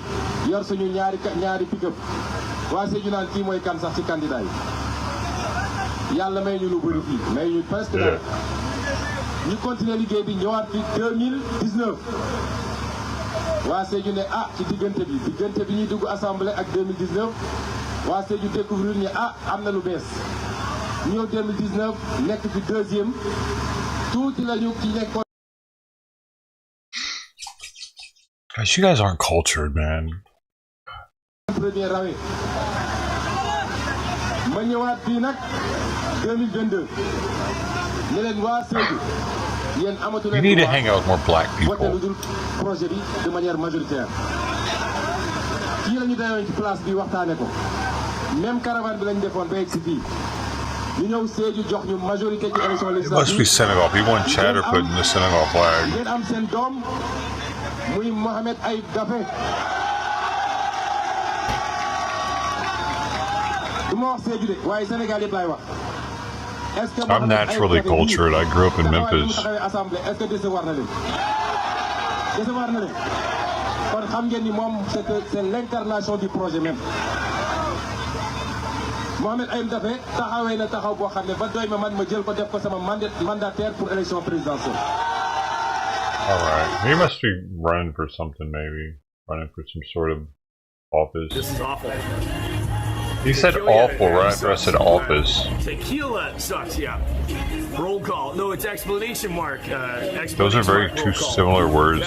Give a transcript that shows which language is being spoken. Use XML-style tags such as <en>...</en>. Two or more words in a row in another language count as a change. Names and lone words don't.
<wo>yor suñu ñaari pick-up waa Sédhiou naan kii mooy kan sax ci candidat yi yàlla may ñu lu bëri fii may ñu presque dara ñu continuer liggéey bi ñëwaat fi 2019 waa Sédhiou ne ci diggante bi ñuy dugg assemblée ak 2019 waa Sédhiou découvrir ni am na lu bees ñëw 2019 nekk fi deuxième tuuti lañu ci nekkoon.</wo> <en>Guys, you guys aren't cultured, man.</en> <wo>premier rawee ma ñëwaat fii nag 2022 ne leen waa Sédhiou yéen amatu leen.</wo> <en>You need to hang out with more black people.</en> <wo>voté lu dul projet bi</wo> <fr>de manière majoritaire</fr> <wo>fii la ñu dayoon ci place bi waxtaane ko même caravane bi lañ defoon ba egg si fii</wo> <en>It must be Senegal. People in chat are putting the Senegal flag. I'm naturally cultured. I grew up in Memphis.</en> <wo>Mohamed Ayim Daffé taxawee na taxaw boo xam ne ba doy ma man ma jël ko def ko sama mandataire</wo> <fr>pour élection présidentielle.</fr> <en>Alright. He must be running for something, maybe. Running for some sort of office. This is awful. He said awful right after I said office. Tequila sucks, yeah. Roll call. No, it's explanation mark. Those are very two similar words</en>